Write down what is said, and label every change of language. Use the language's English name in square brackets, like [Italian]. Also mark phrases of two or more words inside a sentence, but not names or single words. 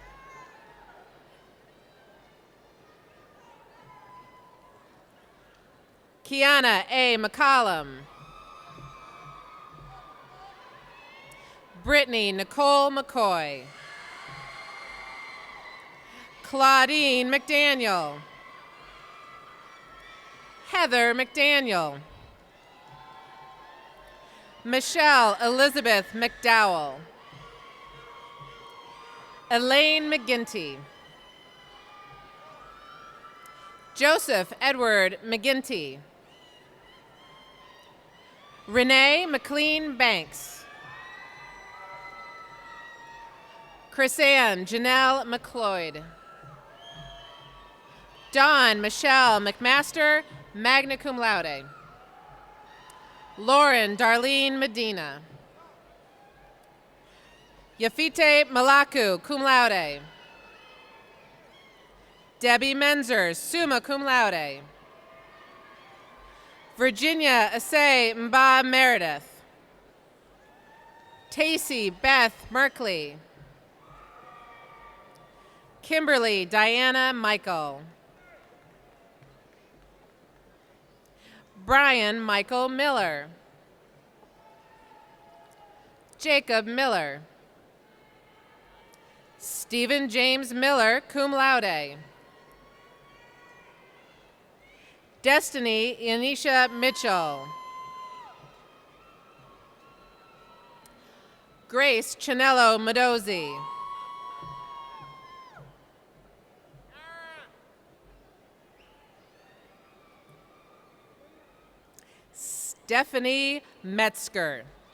[English] Kiana A. McCollum. Brittany Nicole McCoy. Claudine McDaniel. Heather McDaniel. Michelle Elizabeth McDowell. Elaine McGinty. Joseph Edward McGinty. Renee McLean Banks. Chrisanne Janelle McLeod. Dawn Michelle McMaster, [Latin] magna cum laude. [English] Lauren Darlene Medina. Yafite Malaku, [Latin] cum laude. [English] Debbie Menzer, [Latin] summa cum laude. [English] Virginia Asay Mba Meredith. Tacey Beth Merkley. Kimberly Diana Michael. Brian Michael Miller. Jacob Miller. Stephen James Miller, [Latin] cum laude. [English] Destiny Yanisha Mitchell. Grace Chanello Medozi. Stephanie Metzger.